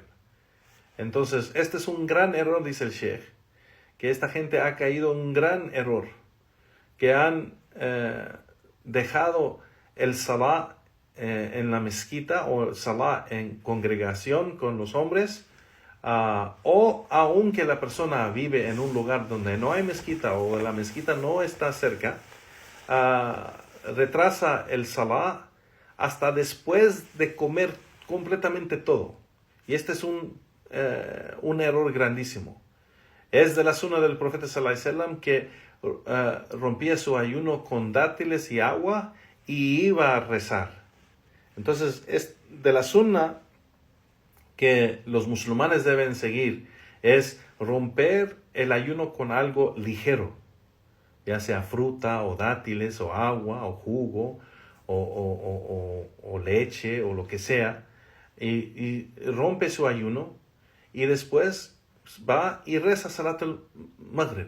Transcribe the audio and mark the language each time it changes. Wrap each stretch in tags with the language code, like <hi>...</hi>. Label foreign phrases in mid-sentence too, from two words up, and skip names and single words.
<es>Entonces, este es un gran error, dice el Sheikh, que esta gente ha caído en un gran error, que han dejado el Salah en la mezquita o el Salah en congregación con los hombres, o aunque la persona vive en un lugar donde no hay mezquita o la mezquita no está cerca, retrasa el Salah hasta después de comer completamente todo. Y este es un error grandísimo. Es de la sunna del profeta</es> <ar>صلى الله عليه وسلم</ar> <es>que rompía su ayuno con dátiles y agua y iba a rezar. Entonces, es de la sunna que los musulmanes deben seguir, es romper el ayuno con algo ligero, ya sea fruta o dátiles o agua o jugo o leche o lo que sea, y rompe su ayuno y después va y reza</es> <ar>صلاة المغرب.</ar>